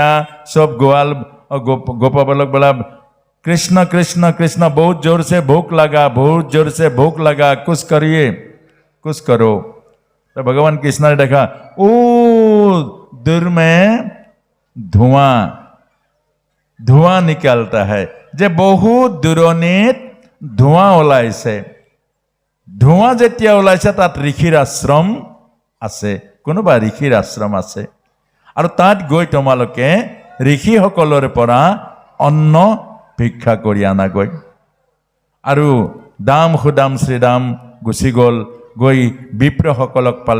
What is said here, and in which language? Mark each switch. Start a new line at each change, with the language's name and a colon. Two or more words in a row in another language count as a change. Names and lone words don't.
Hindi: सब ग्वाल गोपा बालक बोला कृष्ण कृष्ण कृष्ण, बहुत जोर से भूख लगा, बहुत जोर से भूख लगा, कुछ करिए, कुछ करो। तो भगवान कृष्ण ने देखा ओ दूर में धुआं निकलता है। जे बहुत दूरनित धुआं ওলাইছে।
Assamese: ধুৱা যেতিয়া ওলাইছে তাত ঋষিৰ আশ্ৰম আছে, কোনোবা ঋষিৰ আশ্ৰম আছে। আৰু তাত গৈ তোমালোকে ঋষিসকলৰ পৰা অন্ন ভিক্ষা কৰি আনাগৈ। আৰু দাম সুদাম শ্ৰীদাম গুচি গ'ল, গৈ বিপ্ৰসকলক পালে।